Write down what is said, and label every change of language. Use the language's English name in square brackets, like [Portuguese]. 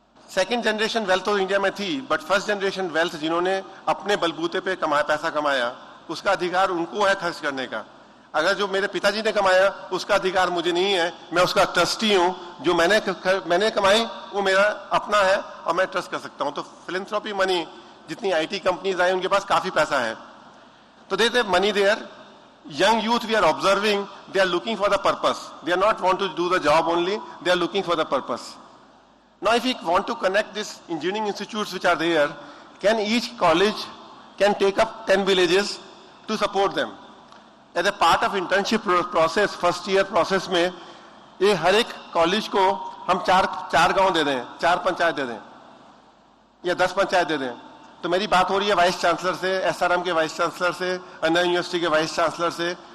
[Hindi] Second generation wealth तो India में थी, बट फर्स्ट जनरेशन वेल्थ जिन्होंने अपने बलबूते पे कमाया, पैसा कमाया, उसका अधिकार उनको है खर्च करने का। अगर जो मेरे पिताजी ने कमाया उसका अधिकार मुझे नहीं है, मैं उसका ट्रस्टी हूं, जो मैंने कमाई वो मेरा अपना है और मैं ट्रस्ट कर सकता हूं। तो फिलेंथ्रोपी मनी, जितनी आईटी कंपनीज आई उनके पास काफी पैसा है, तो [English] The money there. Young youth we are observing, they are looking for the purpose. They are not want to do the job only, they are looking for the purpose. Now if we want to connect these engineering institutes which are there, can each college can take up 10 villages to support them. As a part of internship process, first year process [Hindi] में, ये हर एक college को हम चार गांव दे दें, 4 पंचायत दे दें या 10 पंचायत दे दें। तो मेरी बात हो रही है वाइस चांसलर से, एसआरएम के वाइस चांसलर से, अन्ना यूनिवर्सिटी के वाइस चांसलर से।